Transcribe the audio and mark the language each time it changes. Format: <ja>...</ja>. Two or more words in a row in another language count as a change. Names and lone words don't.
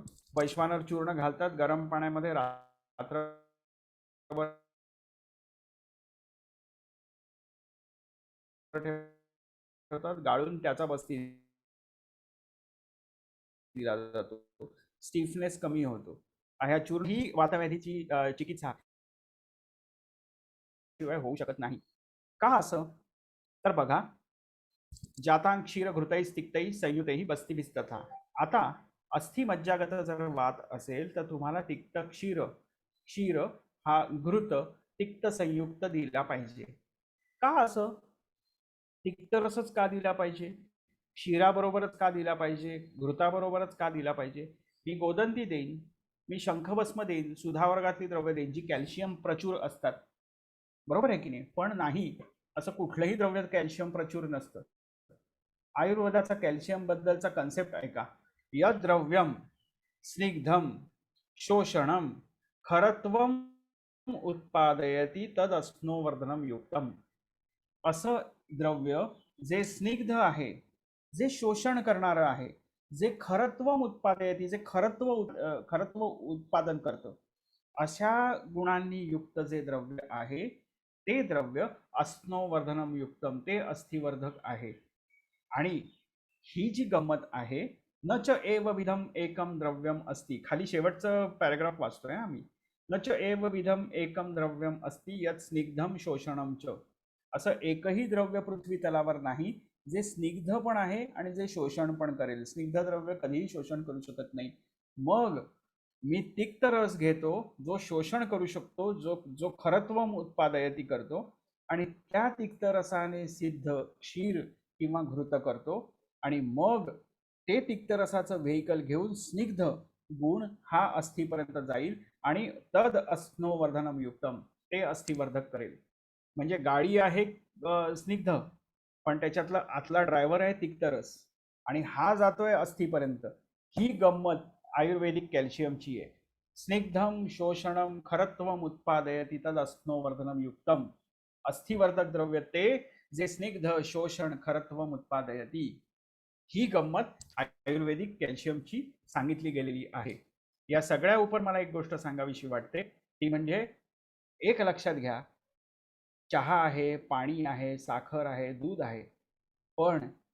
<mr>वैश्वानर चूर्ण घालतात, गरम पाण्यामध्ये रात्रभर ठेवतात, गाळून त्याचा बस्ती दिला जातो. स्टिफनेस कमी होतो. ह्या चूर्ण ही वातव्याधीची चिकित्सा शिवाय होऊ शकत नाही. का असं? तर बघा,</mr> <sa>जातां क्षीर घृतै तिक्तै संयुतैः बस्ती भिस्तथा.</sa> <mr>आता अस्थि मज्जागत जर वात असेल तर तुम्हाला तिक्त क्षीर हा घृत तिक्त संयुक्त दिला पाहिजे. का असं? तिक्त रसच का दिला पाहिजे? क्षीराबरोबरच का दिला पाहिजे? घृताबरोबरच का दिला पाहिजे? मी गोदंती देईन, मी शंखभस्म देईन, सुधावर्गातली द्रव्य देईन जी कॅल्शियम प्रचूर असतात, बरोबर आहे की नाही? पण नाही, असं कुठलंही द्रव्य कॅल्शियम प्रचूर नसतं. आयुर्वेदाचा कॅल्शियम बद्दलचा कन्सेप्ट आहे का?</mr> <sa>यद द्रव्यम स्निग्धम शोषणम खरत्वम उत्पादयती तद अस्नोवर्धनम युक्तम.</sa> <mr>असं द्रव्य जे स्निग्ध आहे, जे शोषण करणारं आहे, जे</mr> <sa>खरत्व उत्पादयती,</sa> <mr>जे खरत्व उत्पादन करतं, अशा गुणांनी युक्त जे द्रव्य आहे ते द्रव्य</mr> <sa>अस्नोवर्धनम युक्तम,</sa> <mr>ते अस्थिवर्धक आहे. आणि ही जी गंमत आहे,</mr> <sa>न च एव विधम एकम द्रव्यम अस्ति,</sa> <mr>खाली शेवटचं पॅराग्राफ वाचतोय आम्ही.</mr> <sa>न च एव विधम एकम द्रव्यम अस्ति यत् स्निग्धम शोषणम च.</sa> <mr>असं एकही द्रव्य पृथ्वी तलावर नाही जे स्निग्ध पण आहे आणि जे शोषण पण करेल. स्निग्ध द्रव्य कधीही शोषण करू शकत नाही. मग मी तिक्त रस घेतो जो शोषण करू शकतो, जो</mr> <sa>खरत्व उत्पादयती</sa> <mr>करतो, आणि त्या तिक्त रसाने सिद्ध क्षीर किंवा घृत करतो, आणि मग ते तिक्त रसाचं व्हेइकल घेऊन स्निग्ध गुण हा अस्थिपर्यंत जाईल आणि</mr> <sa>तद अस्नोवर्धनम युक्तम,</sa> <mr>ते अस्थिवर्धक करेल. म्हणजे गाडी आहे स्निग्ध, पण त्याच्यातला आतला ड्रायव्हर आहे तिक्त रस, आणि हा जातोय अस्थिपर्यंत. ही गंमत आयुर्वेदिक कॅल्शियमची आहे.</mr> <sa>स्निग्धम शोषणम खरत्वम उत्पादयति तद अस्नोवर्धनम युक्तम.</sa> <mr>अस्थिवर्धक द्रव्य ते जे स्निग्ध शोषण</mr> <sa>खरत्वम उत्पादयति.</sa> <mr>ही गंमत आयुर्वेदिक कॅल्शियमची सांगितली गेलेली आहे. या सगळ्या उपर मला एक गोष्ट सांगावीशी वाटते, ती म्हणजे एक लक्षात घ्या, चहा आहे, पाणी आहे, साखर आहे, दूध आहे, पण</mr>